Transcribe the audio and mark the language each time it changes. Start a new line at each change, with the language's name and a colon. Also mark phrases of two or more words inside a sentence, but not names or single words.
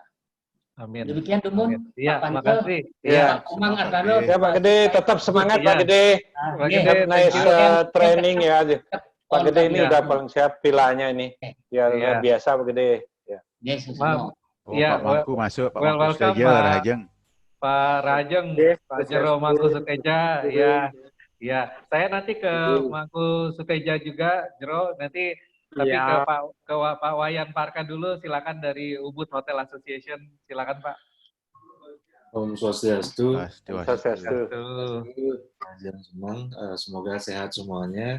Indonesian: Amin. Demikian Dumun. Iya, Pak makasih. Ya, semangat ya Pak Gede, tetap semangat Pak Gede. Pak Gede,
English: Nice training ya.
Indonesian: Pak Gede ini udah paling siap pilanya ini. Ya luar biasa Pak Gede. Ya. Iya, Pak Mangku masuk, Pak Mangku welcome saja, Pak Rajeng. Pak Rajeng, Pak Jero Mangku Suteja, ya. Ya, saya nanti ke Mangku Suteja juga, Jero, nanti tapi ke Pak Wayan Parka dulu, silakan dari Ubud Hotel Association, silakan Pak. Om Swastiastu. Swastiastu. Senang, semoga sehat semuanya.